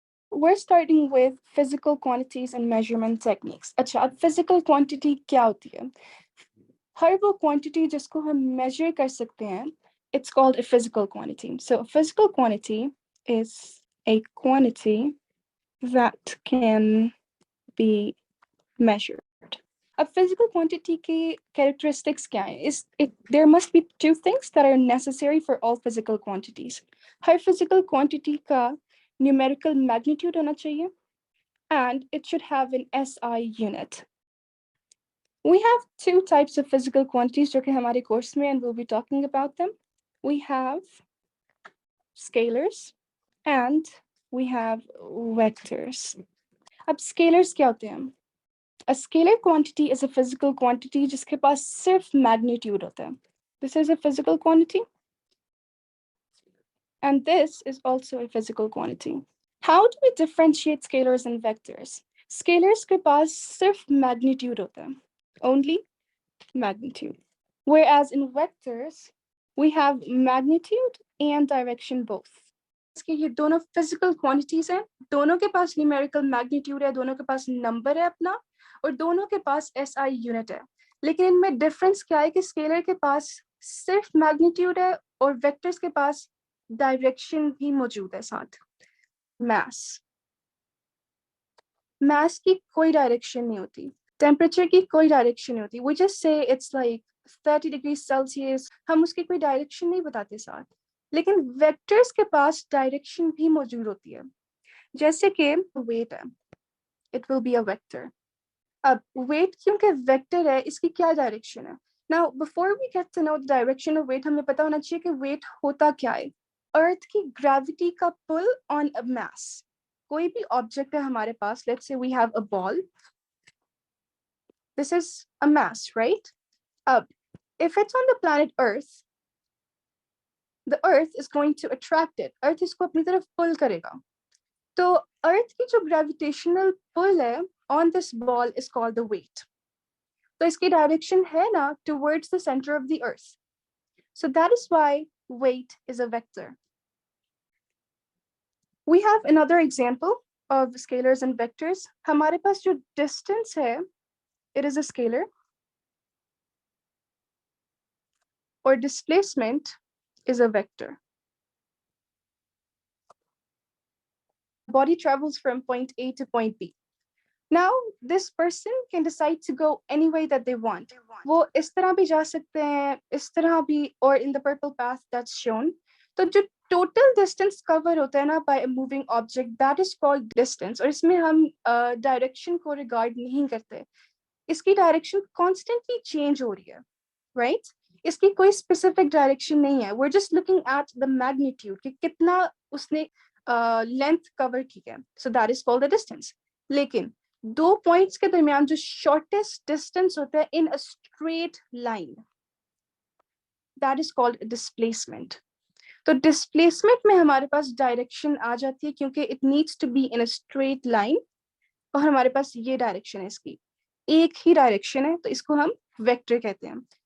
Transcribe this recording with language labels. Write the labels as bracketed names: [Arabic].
[English] we're starting with physical quantities and measurement techniques. [Hindi] अच्छा, अब physical quantity क्या होती है? हर वो quantity जिसको हम measure कर सकते हैं, [English] it's called a physical quantity. So a physical quantity is a quantity that can be measured. [Hindi] अब physical quantity की characteristics क्या है? [English] There must be two things that are necessary for all physical quantities. [Hindi] हर physical quantity का numerical magnitude होना चाहिए, [English] and it should have an SI unit. We have two types of physical quantities [Hindi] जो कि हमारे course में, [English] and we'll be talking about them. We have scalars and we have vectors. [Hindi] अब scalars क्या होते हैं? [English] A scalar quantity is a physical quantity [Hindi] जिसके पास सिर्फ magnitude होता है. [English] This is a physical quantity. And this is also a physical quantity. How do we differentiate scalars and vectors? [Hindi] Scalars के पास सिर्फ magnitude होता है. [English] Only magnitude. Whereas in vectors, we have magnitude and direction both. [Hindi] ये दोनों physical quantities हैं, दोनों के पास numerical magnitude है, दोनों के पास number है अपना, और दोनों के पास SI unit है. लेकिन इनमें difference क्या है कि scalar के पास सिर्फ magnitude है और vectors के पास direction भी मौजूद है साथ. Mass की कोई direction नहीं होती. Temperature की कोई direction नहीं होती. [English] We just say it's like 30 degrees Celsius. [Hindi] हम उसकी कोई direction नहीं बताते साथ. लेकिन vectors के पास direction भी मौजूद होती है. जैसे कि weight है. [English] It will be a vector. [Hindi] अब weight क्योंकि vector है, इसकी क्या direction है? [English] Now, before we get to know the direction of weight, [Hindi] हमें पता होना चाहिए कि weight होता क्या है? [English] Earth की gravity का pull on a mass. [Hindi] कोई भी object है हमारे पास, [English] let's say we have a ball. This is a mass, right? If it's on the planet Earth, the Earth is going to attract it. [Hindi] Earth इसको अपनी तरफ pull करेगा. तो Earth की जो gravitational pull है [English] on this ball is called the weight. [Hindi] तो इसकी direction है ना [English] towards the center of the Earth. So that is why weight is a vector. We have another example of scalars and vectors. [Hindi] हमारे पास जो distance है, [English] it is a scalar. Or displacement is a vector. Body travels from point A to point B. Now, this person can decide to go any way that they want. [Hindi] वो इस तरह भी जा सकते हैं, इस तरह भी, [English] or in the purple path that's shown. [Hindi] तो जो total distance cover होता है ना [English] by a moving object, that is called distance. [Hindi] और इसमें हम direction को regard नहीं करते. इसकी direction constantly change हो रही है, right? इसकी कोई specific direction नहीं है. [English] We're just looking at the magnitude [Hindi] कि कितना उसने length cover की है. [English] So that is called the distance. [Hindi] लेकिन दो points के दरमियान जो shortest distance होता है [English] in a straight line, that is called displacement. [Hindi] तो displacement में हमारे पास direction आ जाती है क्योंकि [English] it needs to be in a straight line [Hindi] और हमारे पास ये direction है इसकी. एक ही direction है तो इसको हम vector कहते हैं.